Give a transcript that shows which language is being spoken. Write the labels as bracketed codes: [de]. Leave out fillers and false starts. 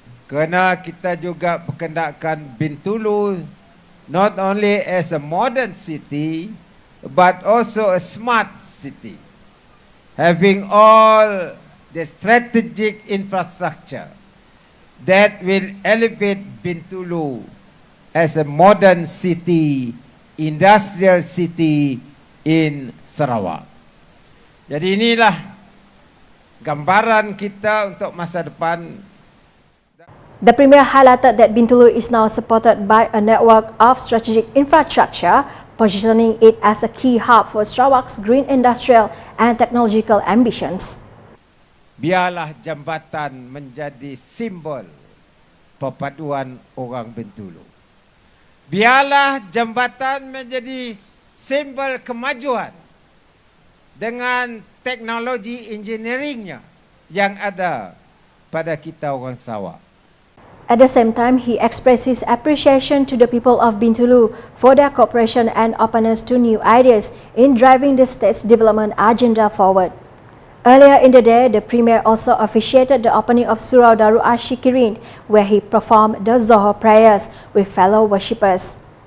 [ms] kerana kita juga berkendakkan Bintulu [en] not only as a modern city but also a smart city, having all the strategic infrastructure that will elevate Bintulu as a modern city, industrial city in Sarawak. [ms] Jadi inilah gambaran kita untuk masa depan. [en] The Premier highlighted that Bintulu is now supported by a network of strategic infrastructure, positioning it as a key hub for Sarawak's green industrial and technological ambitions. [ms] Biarlah jambatan menjadi simbol perpaduan orang Bintulu. Biarlah jambatan menjadi simbol kemajuan dengan teknologi engineeringnya yang ada pada kita orang Sarawak. [en] At the same time, he expressed his appreciation to the people of Bintulu for their cooperation and openness to new ideas in driving the state's development agenda forward. Earlier in the day, the Premier also officiated the opening of Surau Darul Ashikirin, where he performed the Zohor prayers with fellow worshippers.